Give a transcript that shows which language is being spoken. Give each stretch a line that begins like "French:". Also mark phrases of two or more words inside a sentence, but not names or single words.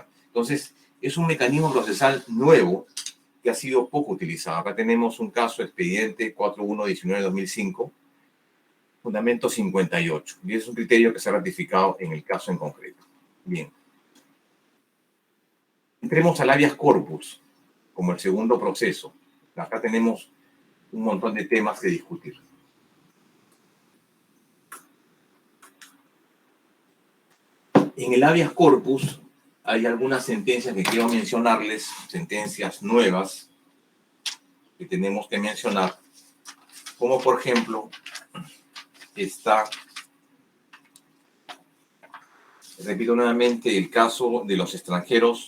Spanish: Entonces, es un mecanismo procesal nuevo que ha sido poco utilizado. Acá tenemos un caso expediente 4119-2005, fundamento 58, y es un criterio que se ha ratificado en el caso en concreto. Bien. Entremos al
Latin: habeas corpus
Spanish: como el segundo proceso. Acá tenemos un montón de temas que discutir. En el
Latin: habeas corpus
Spanish: hay algunas sentencias que quiero mencionarles, sentencias nuevas que tenemos que mencionar, como por ejemplo está, repito nuevamente, el caso de los extranjeros.